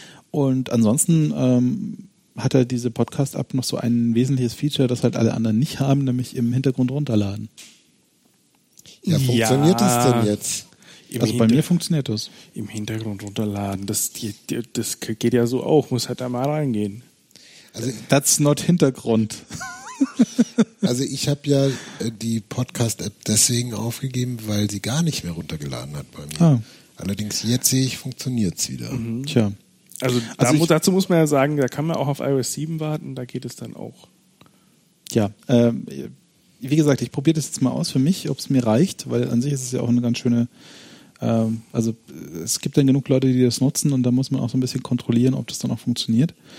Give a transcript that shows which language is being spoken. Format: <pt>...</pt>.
<de>Und ansonsten hat er diese Podcast-App noch so ein wesentliches Feature, das halt alle anderen nicht haben, nämlich im Hintergrund runterladen. Ja, funktioniert das denn jetzt? Bei mir funktioniert das. Im Hintergrund runterladen, das geht ja so auch, muss halt da mal reingehen.</de> <en>Also, that's not Hintergrund.</en> <de>Also ich habe ja die Podcast-App deswegen aufgegeben, weil sie gar nicht mehr runtergeladen hat bei mir. Ah. Allerdings jetzt sehe ich, funktioniert es wieder. Mhm. Tja. Dazu muss man ja sagen, da kann man auch auf iOS 7 warten, da geht es dann auch. Ja, wie gesagt, ich probiere das jetzt mal aus für mich, ob es mir reicht, weil an sich ist es ja auch eine ganz schöne, also es gibt dann genug Leute, die das nutzen und da muss man auch so ein bisschen kontrollieren, ob das dann auch funktioniert.</de>